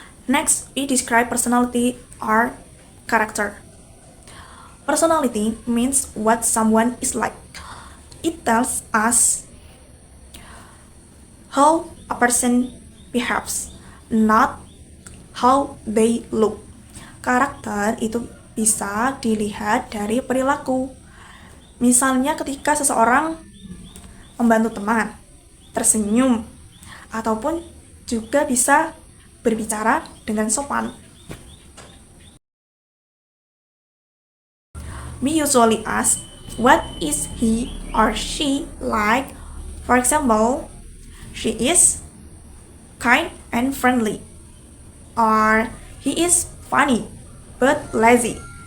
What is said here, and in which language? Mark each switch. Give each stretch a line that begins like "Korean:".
English: Next, we describe personality or character. Personality means what someone is like. It tells us how a person behaves, not how they look.
Indonesian: Karakter itu bisa dilihat dari perilaku. Misalnya ketika seseorang membantu teman, tersenyum, ataupun juga bisa berbicara dengan sopan.
English: We usually ask, what is he or she like? For example, she is kind and friendly, or he is funny but lazy.